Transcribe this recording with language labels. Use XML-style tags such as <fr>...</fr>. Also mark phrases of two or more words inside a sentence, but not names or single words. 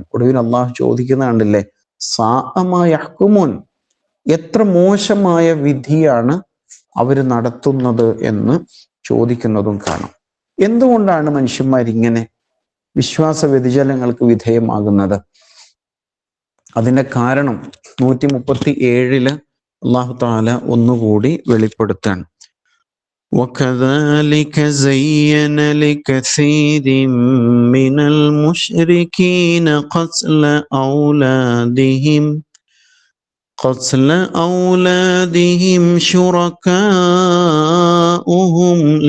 <ml>ഒടുവിൽ അള്ളാഹു ചോദിക്കുന്ന കണ്ടില്ലേ,</ml> <ar>ساء ما يحكمون,</ar> <ml>എത്ര മോശമായ വിധിയാണ് അവർ നടത്തുന്നത് എന്ന് ചോദിക്കുന്നതും കാണാം. എന്തുകൊണ്ടാണ് മനുഷ്യന്മാരിങ്ങനെ വിശ്വാസ വ്യതിചലനങ്ങൾക്ക് വിധേയമാകുന്നത്? അതിന്റെ കാരണം 137</ml> <ar>الله تعالى</ar> <ml>ഒന്നുകൂടി വെളിപ്പെടുത്താൻ.</ml> <ar>وَكَذَلِكَ زَيَّنَ لِكَثِيرٍ مِّنَ الْمُشْرِكِينَ قتل أولادهم شركاؤهم</ar>